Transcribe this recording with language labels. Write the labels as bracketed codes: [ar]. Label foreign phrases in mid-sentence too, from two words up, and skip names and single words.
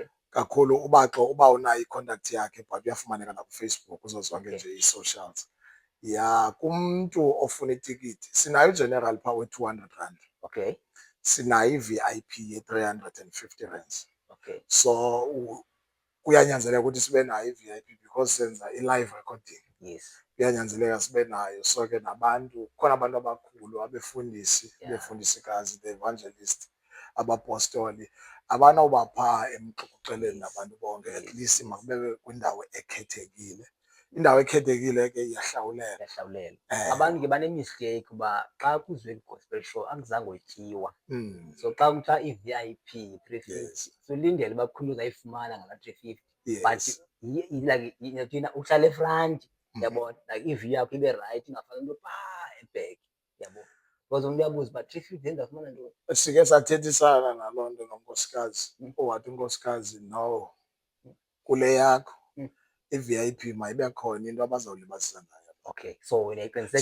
[xh] Kakhulu uBaxo uba unayo i-contact yakhe, but uyafumaneka nakuFacebook kuzo zonke nje ii-socials. Ya, kumntu ofuna itikiti sinayo iGeneral phaa we-200 rand. [en] Okay. [xh] Sinayo i-VIP ye-350 rands. [en] Okay. [xh] So kuyanyanzeleka ukuthi sibe nayo i-VIP because senza i- [en] live recording. Yes. [xh] Kuyanyanzeleka sibe nayo. So ke nabantu, kukhona abantu abakhulu, abefundisi, befundisikazi, [en] the evangelist, [xh] abapostoli, abanawuba phaa emxoxeleni nabantu bonke. At least makube kwindawo ekhethekile. Indawo ekhethekile ke iyahlawulela. Abantu ke bane-mistake uba xa kuzwe i-gospel show akuzange utyiwa. So xa kuthiwa i-VIP 350 sulindele uba kukhulu uzayifumana ngala 350. But like uhlala efranti, yabona, like i-view yakho ibe right, ingafani into phaa ebhek, yabo. Because umuntu uyabuza uba 350 ndizafumana ntoni? Sike sathethisana naloo nto nonkosikazi, owathi unkosikazi no, kule yakho i-VIP mayibe khona into abazawulibazisa ngayo. Okay, so wena iqiniseka.